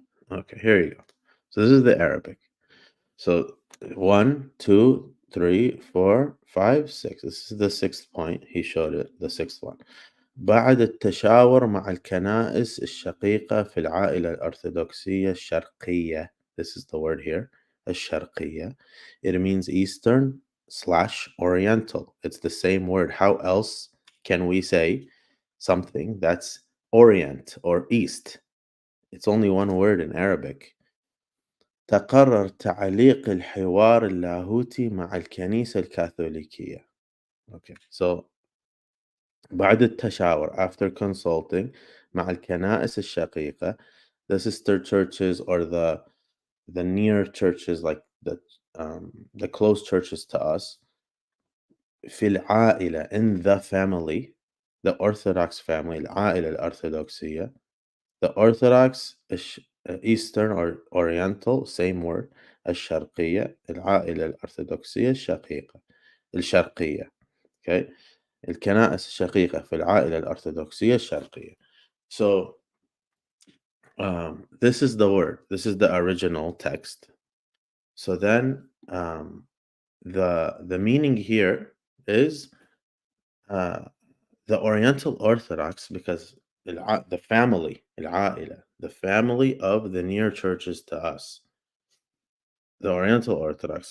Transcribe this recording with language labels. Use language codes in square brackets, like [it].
[en] Okay, here you go. So this is the Arabic. So 1, 2, 3, 4, 5, 6. This is the sixth point. He showed it, the sixth one. [ar] بعد التشاور مع الكنائس الشقيقة في العائلة الأرثوذكسية الشرقية. [en] This is the word here. [ar] الشرقية. [en] It means Eastern / Oriental. It's the same word. How else can we say something that's Orient or East? It's only one word in Arabic. [ar] تقرر تعليق الحوار اللاهوتي مع الكنيسة الكاثوليكية. [en] Okay, so [ar] بعد التشاور, [en] after consulting, [ar] مع الكنائس الشقيقة, [en] the sister churches or the near churches, like the close churches to us, [ar] في العائلة, [en] in the family, the Orthodox family, [ar] العائلة الأرثوذكسية, [en] the Orthodox Eastern or Oriental, same word, [ar] الشرقية, العائلة الأرثوذكسية الشرقية. Okay, الكنائس الشقيقة في العائلة الأرثوذكسية الشرقية. [en] So this is the word. This is the original text. So then The meaning here is the Oriental Orthodox, because the family, العائلة, the family of the near churches to us, the Oriental Orthodox.